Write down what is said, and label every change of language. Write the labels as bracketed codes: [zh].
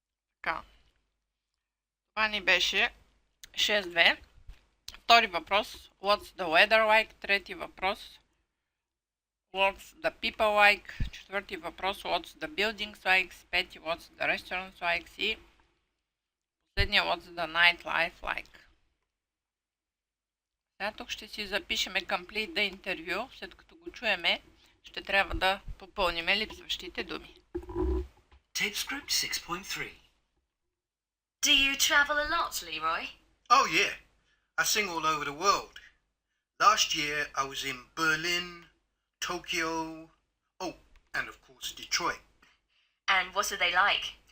[bg] Така. Това ни беше 6.2. Втори въпрос. [en] What's the weather like? [bg] Трети въпрос. [en] What's the people like? [bg] Четвърти въпрос. [en] What's the buildings like? [bg] Пети. [en] What's the restaurants like? [bg] И последния. [en] What's the nightlife like? [bg] Сега тук ще си запишеме [en] complete the interview, [bg] след като го чуеме. ще трябва да попълним липсващите думи. [en] Tape script 6.3. Do you travel a lot, Leroy? Oh, yeah. I sing all over the world. Last year I was in Berlin, Tokyo, oh, and of course Detroit. And what are they like?